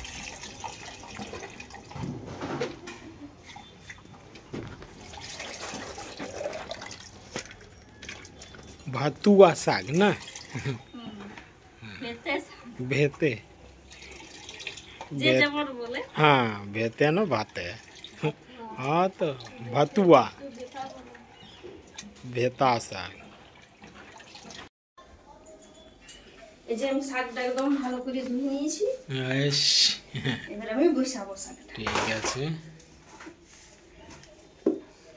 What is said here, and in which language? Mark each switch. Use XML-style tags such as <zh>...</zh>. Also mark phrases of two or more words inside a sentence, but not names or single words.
<bn>ভাতুয়া শাক না? ভেতে, যে যেমন বলে।</bn> <hi>हाँ भेते ना भाते। हाँ तो भतुआ, भेता शाक।</hi> <bn>এই যে আমি শাকটা একদম ভালো করে ধুয়ে নিয়েছি। এবার আমি বসাবো শাকটা। ঠিক আছে।</bn>